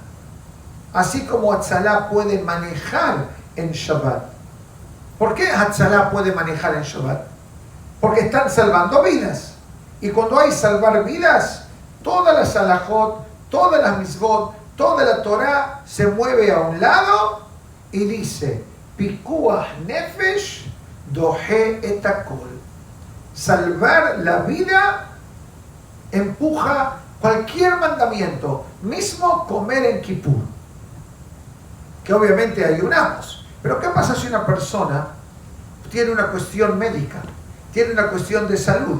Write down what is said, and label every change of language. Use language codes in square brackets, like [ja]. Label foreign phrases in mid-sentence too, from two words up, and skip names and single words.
[es] Así como Hatzalah puede manejar en Shabbat. ¿Por qué Hatzalah puede manejar en Shabbat? Porque están salvando vidas. Y cuando hay salvar vidas, todas las halajot, todas las mitzvot, toda la Torah se mueve a un lado y dice, [he] פיקוח נפש דוחה את הכל. [es] Salvar la vida empuja cualquier mandamiento, mismo comer en Kippur, que obviamente ayunamos. Pero ¿qué pasa si una persona tiene una cuestión médica, tiene una cuestión de salud?